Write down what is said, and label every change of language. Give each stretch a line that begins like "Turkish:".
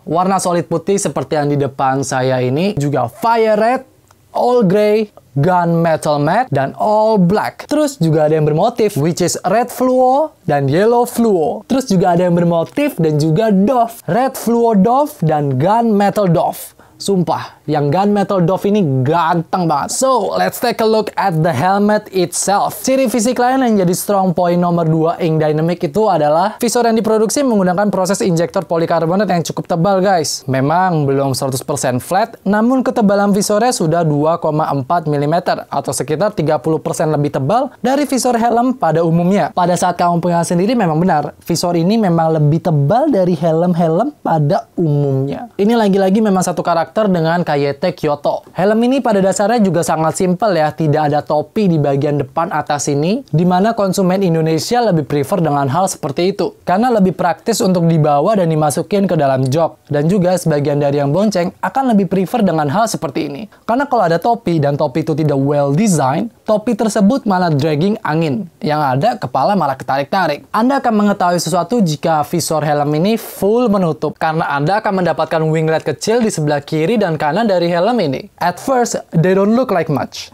Indonesian: Warna solid putih seperti yang di depan saya ini, juga fire red, all gray, gunmetal matte, dan all black. Terus juga ada yang bermotif, which is red fluo dan yellow fluo. Terus juga ada yang bermotif dan juga doff, red fluo doff dan gunmetal doff. Sumpah, yang gunmetal doff ini ganteng banget.
English: So, let's take a look at the helmet itself.
Indonesian: Ciri fisik lain yang jadi strong point nomor 2 Ink Dynamic itu adalah visor yang diproduksi menggunakan proses injektor polikarbonat yang cukup tebal, guys. Memang belum 100% flat, namun ketebalan visornya sudah 2,4 mm atau sekitar 30% lebih tebal dari visor helm pada umumnya. Pada saat kamu pegang sendiri memang benar, visor ini memang lebih tebal dari helm-helm pada umumnya. Ini lagi-lagi memang satu karakter dengan KYT Kyoto. Helm ini pada dasarnya juga sangat simpel ya, tidak ada topi di bagian depan atas ini, dimana konsumen Indonesia lebih prefer dengan hal seperti itu, karena lebih praktis untuk dibawa dan dimasukin ke dalam jok. Dan juga sebagian dari yang bonceng akan lebih prefer dengan hal seperti ini, karena kalau ada topi dan topi itu tidak well design, topi tersebut malah dragging angin, yang ada kepala malah ketarik-tarik. Anda akan mengetahui sesuatu jika visor helm ini full menutup, karena Anda akan mendapatkan winglet kecil di sebelah kiri dan kanan dari helm ini.
English: At first, they don't look like much.